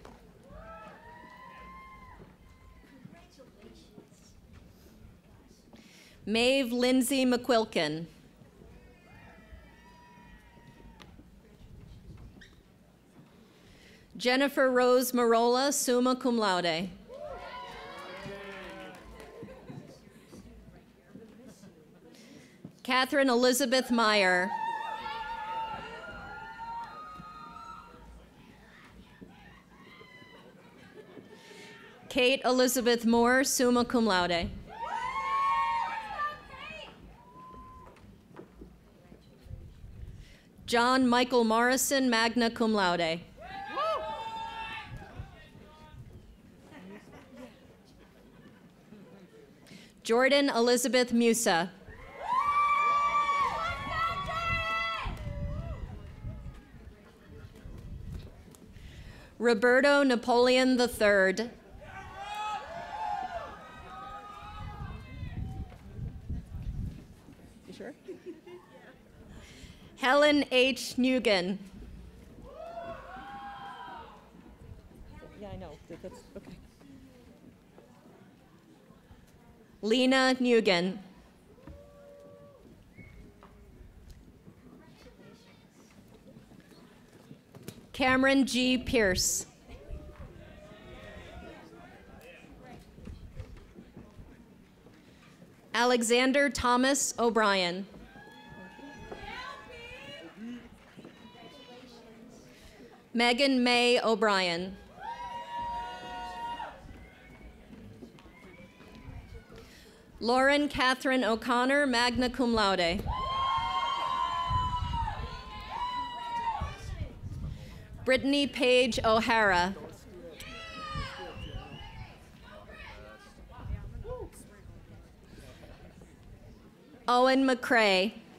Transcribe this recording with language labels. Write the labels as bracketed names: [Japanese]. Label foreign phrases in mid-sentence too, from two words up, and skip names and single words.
[English] Maeve Lindsay McQuilkin. Jennifer Rose Marola, [Latin] summa cum laude. [English] Catherine Elizabeth Meyer. Kate Elizabeth Moore, [Latin] summa cum laude. [English] John Michael Morrison, [Latin] magna cum laude. [English] Jordan Elizabeth Musa. Roberto Napoleon III. You sure? Helen H. Nugent. Yeah, I know. That's okay. Lena Nugent. Cameron G. Pierce. Alexander Thomas O'Brien. Megan May O'Brien. Lauren Catherine O'Connor, [Latin] magna cum laude. [English] Brittany Paige O'Hara. Owen McCrae.